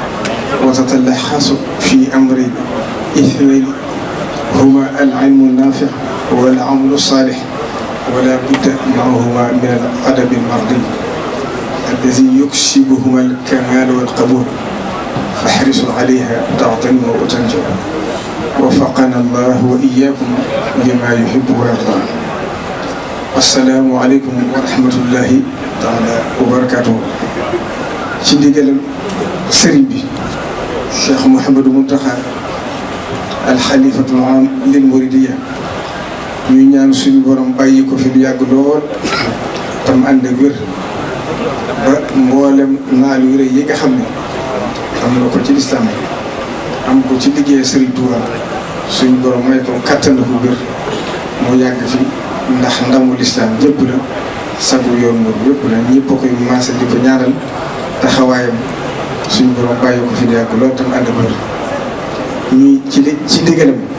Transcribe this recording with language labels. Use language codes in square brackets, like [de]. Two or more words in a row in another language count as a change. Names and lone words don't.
[ar] وتتلخص في أمرين اثنين هما العلم النافع والعمل الصالح، ولا بد معهما من الأدب المرضي الذي يكسبهما الكمال والقبول، فاحرصوا عليها تعظموا وتنجوا. وفقنا الله وإياكم لما يحب ويرضى. السلام عليكم ورحمة الله تعالى وبركاته. [wo] ci ndigalam sëriñ bi Cheikh Mouhamadou Mountakha [ar] الخليفة العام للمريدية [wo] ñuy ñaan suñu borom bàyyi ko fi lu yàgg lool tam ànd ak wér ba mboolem naal yu rëy yi nga xam ne am na ko ci lislaam am ko ci liggéey Sëriñ Tuubaa suñu borom may ko kattan ko wér mu yàgg fi ndax ndamu lislaam yëpp la sagu yoon moom yëpp la ñëpp a koy maase di ko ñaanal taxawaayam suñu borom bàyyi ko fi di yàgg lool tam ànd ak wér ñuy ci ndigalam